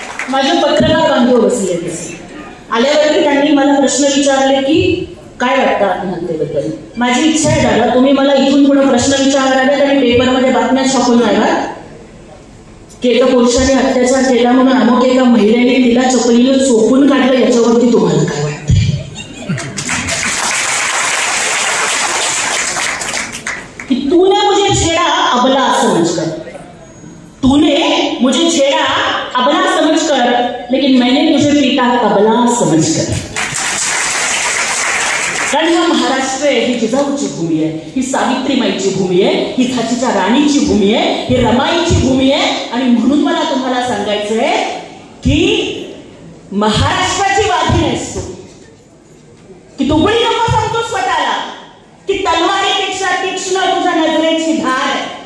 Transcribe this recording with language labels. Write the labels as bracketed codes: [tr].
[mr] माझे पत्रकार बांधव बसले आल्यावरती त्यांनी मला प्रश्न विचारले की काय वाटतं आत्महत्येबद्दल. माझी इच्छा आहे दादा, तुम्ही मला इथून पुढे प्रश्न विचारावे आणि पेपरमध्ये बातम्या छापून राहिला की एका पुरुषाने अत्याचार केला म्हणून अमुक एका महिलेने तिला चपलीनं चोपून काढलं, याच्यावरती तुम्हाला काय वाटतं? [hi] कि तूने मुझे छेड़ा अबला समझकर, तूने मुझे छेड़ा अबला समझकर, लेकिन मैंने तुझे पीटा तबला समझकर. [mr] कारण हा महाराष्ट्र आहे, ही जिजाऊची भूमी आहे, ही सावित्रीमाईची भूमी आहे, ही झाशीच्या राणीची भूमी आहे, ही रमाईची भूमी आहे. आणि म्हणून मला तुम्हाला सांगायचं आहे की महाराष्ट्राची वाघीण आहेस तू, की तू गुळी नको सांगतो स्वतःला की तलवारीपेक्षा तीक्ष्ण तुझ्या नजरेची धार आहे.